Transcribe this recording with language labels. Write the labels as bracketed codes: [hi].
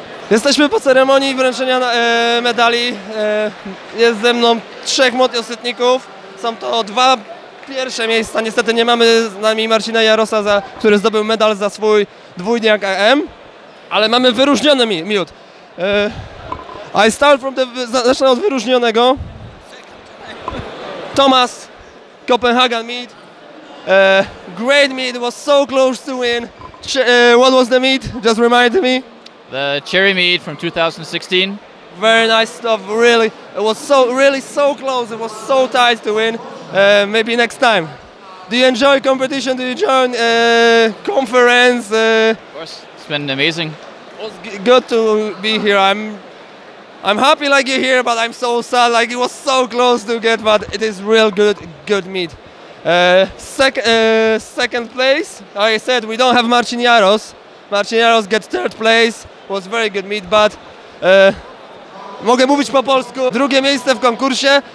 [pl] Jesteśmy po ceremonii wręczenia medali. Jest ze mną 3 miodosytników. Są to 2 pierwsze miejsca. Niestety nie mamy z nami Marcina Jarosa, który zdobył medal za swój dwójniak AM, ale mamy wyróżniony miód. [en] I start from [pl] zacznę od wyróżnionego. [en] Thomas, Copenhagen mead. Great mead, was so close to win. What was the mead? Just remind me. The cherry mead from 2016. Very nice stuff, really. It was so close, it was so tight to win. Maybe next time. Do you enjoy competition? Do you join conference? Of course, it's been amazing. It was good to be here. I'm happy like you're here, but I'm so sad. Like it was so close to get, but it is real good meat. Second place, like I said, we don't have Marcin Jaros. Marcin Jaros gets third place. Was very good meat, but [pl] mogę mówić po polsku. Drugie miejsce w konkursie.